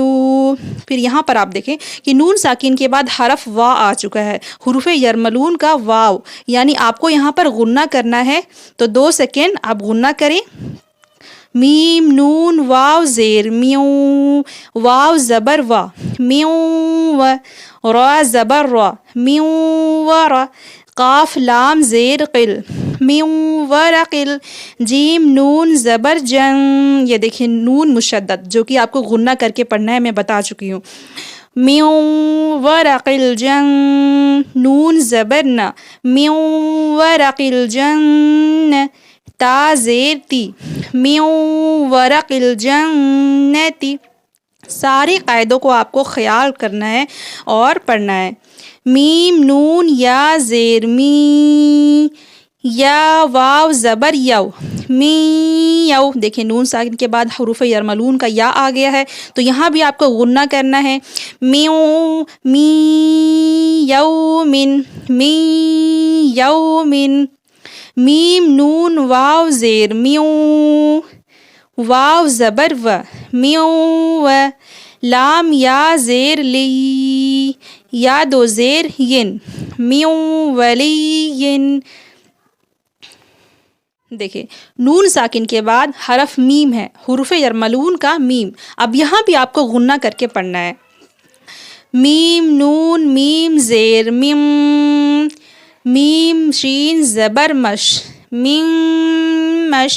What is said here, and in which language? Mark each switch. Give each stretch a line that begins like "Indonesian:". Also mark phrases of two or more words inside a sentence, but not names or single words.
Urdu: پھر یہاں پر آپ دیکھیں کہ نون ساکن کے بعد حرف وا آ چکا ہے، حروف یرملون کا واو، یعنی آپ کو یہاں پر غنہ کرنا ہے، تو 2 سیکنڈ آپ غنہ کریں۔ میم نون واو زیر میو، واو زبر وا، میو و، را زبر را، میو و را، قاف لام زیر قل،
Arabic: من ورقل،
Urdu: جیم نون زبر جن، یہ دیکھیں نون مشدد جو کہ آپ کو غنہ کر کے پڑھنا ہے، میں بتا چکی ہوں.
Arabic: من ورق الجن،
Urdu: نون زبر نا،
Arabic: من ورق الجن،
Urdu: تا زیر تی،
Arabic: من ورق الجنتی.
Urdu: سارے قاعدوں کو آپ کو خیال کرنا ہے اور پڑھنا ہے. میم نون یا زیر می، یا واو زبر یو، می یو. دیکھیں نون ساکن کے بعد حروف یرملون کا یا آ گیا ہے، تو یہاں بھی آپ کو غنہ کرنا ہے. میو می یومن، می یومن. میم نون واو زیر میو، واو زبر و، میو و. لام یا زیر لی، یا دو زیر ین، میو ولی. دیکھیں نون ساکن کے بعد حرف میم ہے، حروف یرملون کا میم. اب یہاں بھی آپ کو غنہ کر کے پڑھنا ہے. میم نون میم زیر میم، میم شین زبر مش، میم مش.